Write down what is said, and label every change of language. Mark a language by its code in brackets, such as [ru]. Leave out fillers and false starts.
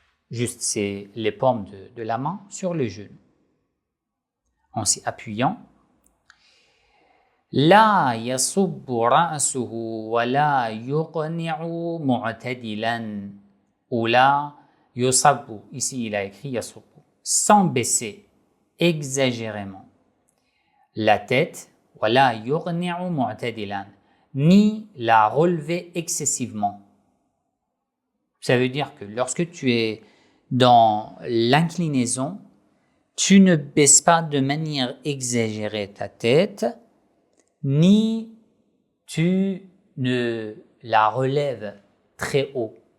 [fr] Juste, c'est les paumes de la main sur le genou. En s'y appuyant. [ar] لا يصب رأسه ولا يقنع معتدلا [fr] ou la [ar] يصب. [fr] Ici, il a écrit يصب. Sans baisser exagérément la tête, [ar] ولا يقنع معتدلا, [fr] ni la relever excessivement. Ça veut dire que lorsque tu es dans l'inclinaison, tu ne baisses pas de manière exagérée ta tête, ni tu ne la relèves très haut.